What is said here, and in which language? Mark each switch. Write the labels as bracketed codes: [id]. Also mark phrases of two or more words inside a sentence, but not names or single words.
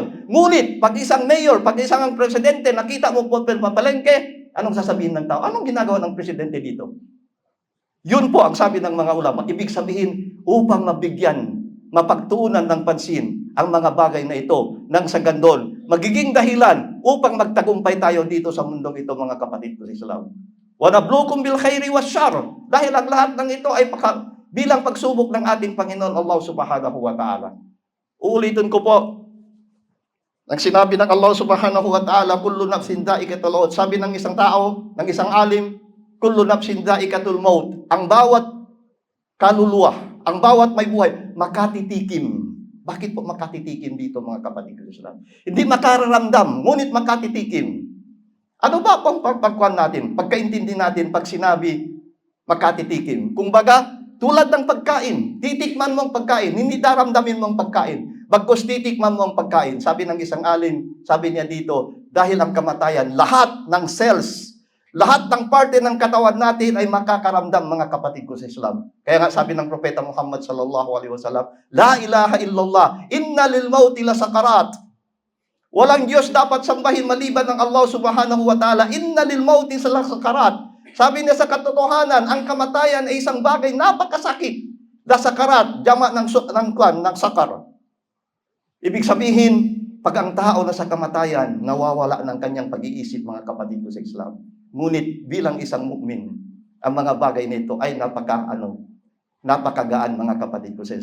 [tl] Ngunit, pag isang mayor, pag isang presidente, nakita mo po pa palengke, anong sasabihin ng tao? Anong ginagawa ng presidente dito? Yun po ang sabi ng mga ulama. Ibig sabihin, upang mapagtuunan ng pansin ang mga bagay na ito, nang sa gandol, magiging dahilan upang magtagumpay tayo dito sa mundong ito, mga kapatid ko sa Islam. [ar] ونبلوكم بالخير والشر, [tl] dahil ang lahat ng ito ay bilang pagsubok ng ating Panginoon Allah [ar] سبحانه وتعالى. [tl] Uulitin ko po, ang sinabi ng Allah [ar] سبحانه وتعالى, كل نفس ذائقة الموت. [tl] Sabi ng isang tao, ng isang alim, [ar] كل نفس ذائقة الموت. [tl] Ang bawat kaluluwa, ang bawat may buhay, makatitikim. Bakit po makatitikim dito, mga kapatid ko sa Islam? Hindi makararamdam, ngunit makatitikim. Ano ba pang pagkuhan natin? Pagkaintindi natin, pag sinabi, makatitikim. Kung baga, tulad ng pagkain, titikman mo ang pagkain, hindi daramdamin mo ang pagkain. Bagkus titikman mo ang pagkain. Sabi ng isang alim, sabi niya dito, dahil ang kamatayan, lahat ng cells, lahat ng parte ng katawan natin ay makakaramdam, mga kapatid ko sa Islam. Kaya nga sabi ng Propeta Muhammad [ar] صلى الله عليه وسلم, لا إله إلا الله إن للموت لسكرات. [tl] Walang Diyos dapat sambahin maliban ng Allah [ar] سبحانه وتعالى, إن للموت لسكرات. [tl] Sabi niya sa katotohanan, ang kamatayan ay isang bagay napakasakit. [ar] لسكرات, [tl] jama ng sakar. Ibig sabihin, pag ang tao na sa kamatayan, nawawala ng kanyang pag-iisip, mga kapatid ko sa Islam. Ngunit bilang isang mu'min, ang mga bagay nito ay napakagaan, mga kapatid ko sa Islam.